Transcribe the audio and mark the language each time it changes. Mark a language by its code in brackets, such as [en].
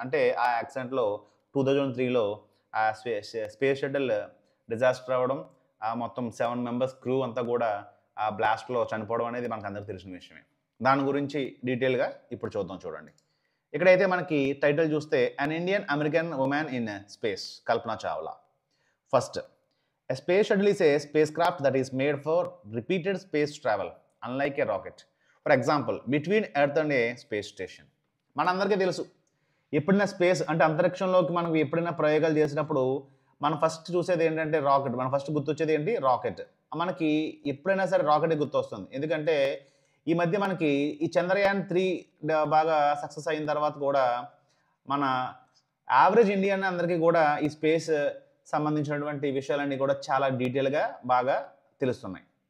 [te] అంటే ఆ యాక్సిడెంట్లో 2003లో ఆ స్పేస్ షటిల్ డిజాస్టర్ అవ్వడం, ఆ మొత్తం 7 మెంబర్స్ క్రూ అంతా కూడా ఆ బ్లాస్ట్లో చనిపోవడం అనేది మనకు అందరికీ తెలిసిన విషయమే. దాని గురించి డీటెయిల్గా ఇప్పుడు చూడండి. ఇక్కడైతే మనకి టైటిల్ చూస్తే an Indian American women in space Kalpana Chawla. [en] First, a space shuttle is a spacecraft that is made for repeated space travel, unlike a rocket. [te] For example, between earth and ఏ space station. మనందరికీ తెలుసు, ఎప్పుడైనా space అంటే అంతరిక్షంలోకి మనం ఎప్పుడైనా ప్రయోగాలు చేసినప్పుడు మనం ఫస్ట్ చూసేది ఏంటంటే రాకెట్. మనం ఫస్ట్ గుర్తొచ్చేది ఏంటి? రాకెట్. మనకి ఎప్పుడైనా సరే రాకెట్ గుర్తొస్తుంది. ఎందుకంటే ఈ మధ్య మనకి ఈ చంద్రయాన్ 3 బాగా సక్సెస్ అయిన తర్వాత కూడా మన యావరేజ్ ఇండియన్ అందరికీ కూడా ఈ స్పేస్ సంబంధించినటువంటి విషయాలన్నీ కూడా చాలా డీటెయిల్గా బాగా తెలుస్తున్నాయి.